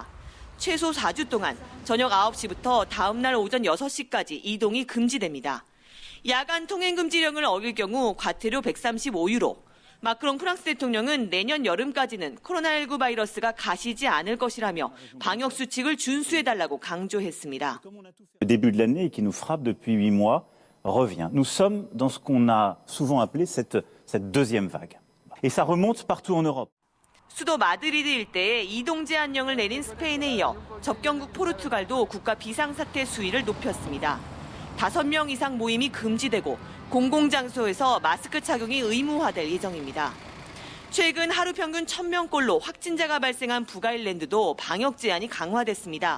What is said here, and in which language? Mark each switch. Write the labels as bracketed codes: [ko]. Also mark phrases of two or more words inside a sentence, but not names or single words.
[ko] 최소 4주 동안 저녁 9시부터 다음 날 오전 6시까지 이동이 금지됩니다. 야간 통행 금지령을 어길 경우 과태료 135유로. 마크롱 프랑스 대통령은 내년 여름까지는 코로나19 바이러스가 가시지 않을 것이라며 방역 수칙을 준수해달라고 강조했습니다. [fr] Le début de l'année qui nous frappe depuis 8 mois revient. Nous sommes dans ce qu'on a souvent appelé cette deuxième vague. Et ça remonte partout en Europe. [ko] 수도 마드리드 일대에 이동 제한령을 내린 스페인에 이어 접경국 포르투갈도 국가 비상사태 수위를 높였습니다. 5명 이상 모임이 금지되고 공공장소에서 마스크 착용이 의무화될 예정입니다. 최근 하루 평균 1,000명꼴로 확진자가 발생한 북아일랜드도 방역 제한이 강화됐습니다.